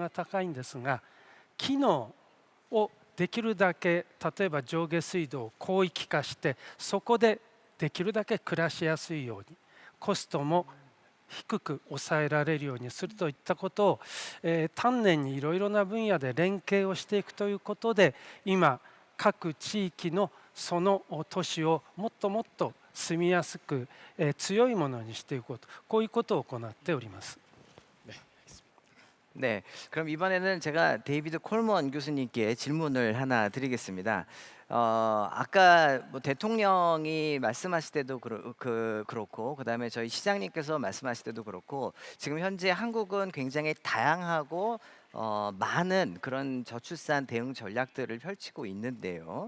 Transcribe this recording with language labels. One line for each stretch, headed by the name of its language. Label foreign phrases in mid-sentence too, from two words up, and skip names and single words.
Japanese: が高いんですが、機能をできるだけ、例えば上下水道を広域化して、そこでできるだけ暮らしやすいように、コストも低く抑えられるようにするといったことを、丹念にいろいろな分野で連携をしていくということで、今各地域のその都市をもっともっと住みやすく、強いものにしていこうと、こういうことを行っております。
Korean: 네, 그럼 이번에는 제가 데이비드 콜먼 교수님께 질문을 하나 드리겠습니다. 아까 뭐 대통령이 말씀하실 때도 그렇고, 그다음에 저희 시장님께서 말씀하실 때도 그렇고, 지금 현재 한국은 굉장히 다양하고 많은 그런 저출산 대응 전략들을 펼치고 있는데요.